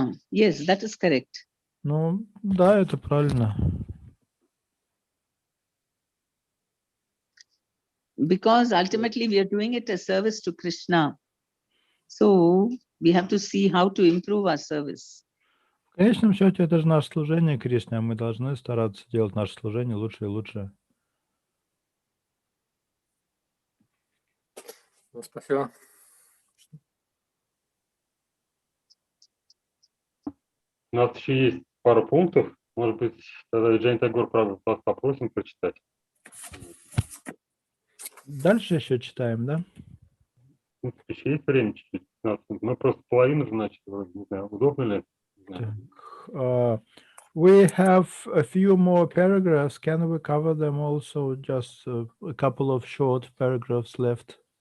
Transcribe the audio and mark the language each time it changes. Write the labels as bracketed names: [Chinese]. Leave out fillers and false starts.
[English] Yes, that is correct. [Russian] Ну, да, это правильно. [English] Because ultimately we are doing it as service to Krishna. So we have to see how to improve our service. [Russian] В конечном счете, это же наше служение Кришне, а мы должны стараться делать наше служение лучше и лучше. Спасибо. У нас еще есть пару пунктов. Может быть, тогда Джейн Тагор, правда, вас попросим прочитать. Дальше еще читаем, да? Еще есть время чуть-чуть? 15 минут. Мы просто половину же начали, не знаю, удобно ли? [English] Так, we have a few more paragraphs. Can we cover them also? Just a couple of short paragraphs left.